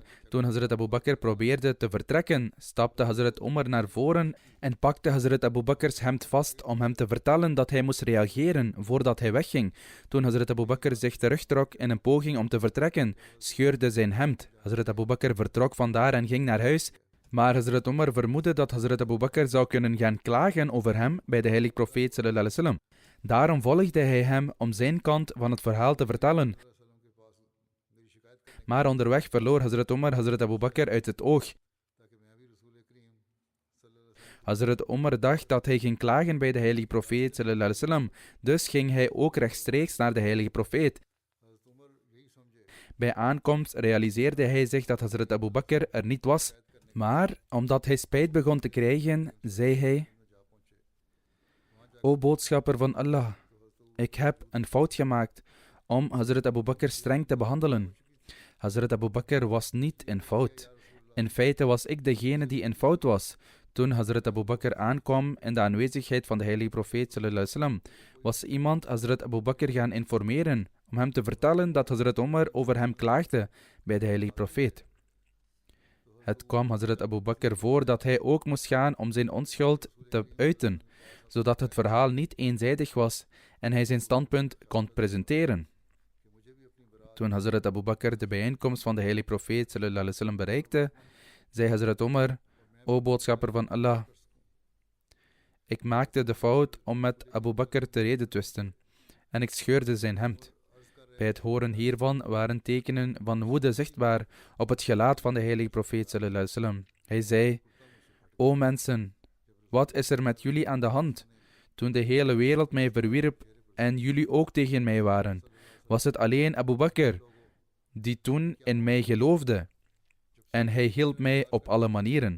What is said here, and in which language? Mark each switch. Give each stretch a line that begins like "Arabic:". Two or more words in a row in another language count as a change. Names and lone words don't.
Dutch: Toen Hazrat Abu Bakr probeerde te vertrekken, stapte Hazrat Umar naar voren en pakte Hazrat Abu Bakr's hemd vast om hem te vertellen dat hij moest reageren voordat hij wegging. Toen Hazrat Abu Bakr zich terugtrok in een poging om te vertrekken, scheurde zijn hemd. Hazrat Abu Bakr vertrok vandaar en ging naar huis Maar Hazrat Omar vermoedde dat Hazrat Abu Bakr zou kunnen gaan klagen over hem bij de heilige profeet
Arabic: صلى الله عليه وسلم.
Dutch: Daarom volgde hij hem om zijn kant van het verhaal te vertellen. Maar onderweg verloor Hazrat Omar Hazrat Abu Bakr uit het oog. Hazrat Omar dacht dat hij ging klagen bij de heilige profeet
Arabic: صلى الله عليه وسلم.
Dutch: Dus ging hij ook rechtstreeks naar de heilige profeet. Bij aankomst realiseerde hij zich dat Hazrat Abu Bakr er niet was. Maar omdat hij spijt begon te krijgen, zei hij: O boodschapper van Allah, ik heb een fout gemaakt om Hazrat Abu Bakr streng te behandelen. Hazrat Abu Bakr was niet in fout. In feite was ik degene die in fout was. Toen Hazrat Abu Bakr aankwam in de aanwezigheid van de heilige profeet
Arabic: صلى الله عليه وسلم,
Dutch: was iemand Hazrat Abu Bakr gaan informeren om hem te vertellen dat Hazrat Omar over hem klaagde bij de heilige profeet. Het kwam Hazrat Abu Bakr voor dat hij ook moest gaan om zijn onschuld te uiten, zodat het verhaal niet eenzijdig was en hij zijn standpunt kon presenteren. Toen Hazrat Abu Bakr de bijeenkomst van de heilige profeet
Arabic: صلى الله عليه وسلم
Dutch: bereikte, zei Hazrat Omar: O boodschapper van Allah, ik maakte de fout om met Abu Bakr te redetwisten en ik scheurde zijn hemd. Bij het horen hiervan waren tekenen van woede zichtbaar op het gelaat van de heilige profeet
Arabic: صلى الله عليه وسلم.
Dutch: Hij zei: O mensen, wat is er met jullie aan de hand? Toen de hele wereld mij verwierp en jullie ook tegen mij waren, was het alleen Abu Bakr die toen in mij geloofde en hij hielp mij op alle manieren.